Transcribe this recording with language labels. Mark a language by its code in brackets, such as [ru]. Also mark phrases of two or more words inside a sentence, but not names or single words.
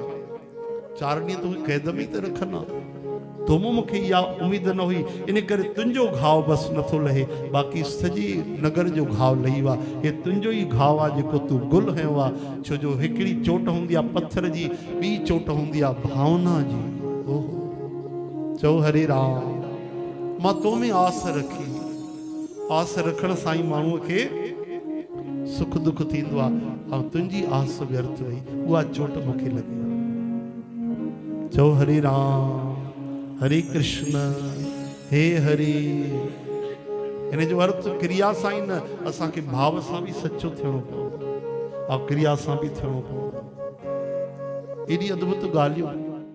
[sd] 4 ॾींहं तूं क़ैद में त रखंदा, तो मूंखे इहा उम्मीद न हुई, इन करे तुंहिंजो घाव बसि नथो लहे, बाक़ी सॼे नगर जो घाव लही वियो आहे। हे तुंहिंजो ई घाव आहे जेको तूं गुल हयो आहे, छो जो हिकिड़ी चोट हूंदी आहे पत्थर जी, ॿी चोट हूंदी आहे भावना जी। ओहो चओ हरे राम, मां तो में आस रखी, आस रखण सां ई माण्हूअ खे सुख दुख थींदो आहे, ऐं तुंहिंजी आस व्यर्थ वई, उहा चोट मूंखे लॻी। चओ हरे राम हरे कृष्ण हे हरे। इन जो अर्थ क्रिया सां ई न, असांखे भाव सां बि सचो थियणो पवंदो, ऐं क्रिया सां बि थियणो पवंदो। एॾी अद्भुत ॻाल्हियूं